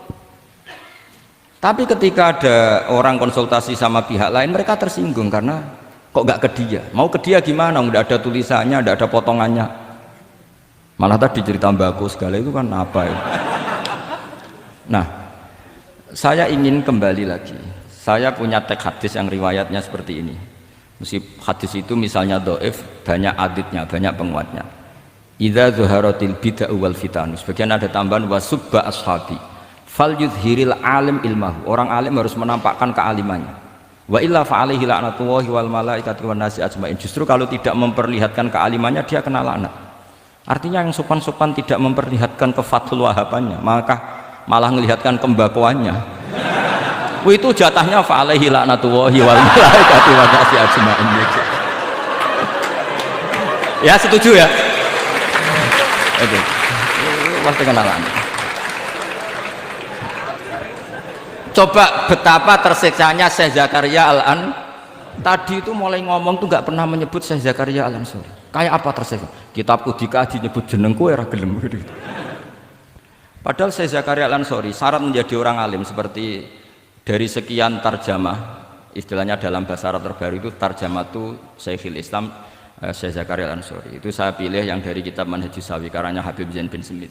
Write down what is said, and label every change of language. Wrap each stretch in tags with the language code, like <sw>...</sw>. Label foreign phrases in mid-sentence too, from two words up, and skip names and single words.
<id>Tapi ketika ada orang konsultasi sama pihak lain, mereka tersinggung karena kok nggak ke dia, mau ke dia gimana, nggak ada tulisannya, nggak ada potongannya, malah tadi cerita mbako segala itu kan apa ya. Nah, saya ingin kembali lagi, saya punya teks hadis yang riwayatnya seperti ini. Meskipun hadis itu misalnya dhaif, banyak aditnya, banyak penguatnya.</id> <ar>إذا ظهرت البدع والفتن,</ar> <id>sebagian ada tambahan</id> <ar>وسُبّ أصحابي فليظهر العالم علمه,</ar> <id>orang alim harus menampakkan kealimannya.</id> <ar>وإلا فعليه لعنة الله والملائكة والناس أجمعين.</ar> <id>Justru kalau tidak memperlihatkan kealimannya dia kena laknat. Artinya yang sopan-sopan tidak memperlihatkan kefatul wahabannya, maka malah melihatkan kembakoannya. Itu jatahnya</id> <ar>فعليه لعنة الله والملائكة والناس أجمعين.</ar> <id>Ya setuju ya? Oke. Pasti kena laknat. Coba betapa tersiksanya Syekh Zakaria Al-An tadi itu mulai ngomong tuh nggak pernah menyebut Syekh Zakaria Al-Ansori. Kayak apa tersiksa?</id> <jv>Kitabku dikaji nyebut jenengku era gelem gitu.</jv> <id>Padahal Syekh Zakaria Al-Ansori syarat menjadi orang alim seperti dari sekian tarjamah, istilahnya dalam bahasa Arab terbaru itu tarjamah itu Syekhul Islam Syekh Zakaria Al-Ansori. Itu saya pilih yang dari kitab Manhajus Sawi karanya Habib Zain bin Smith.</id>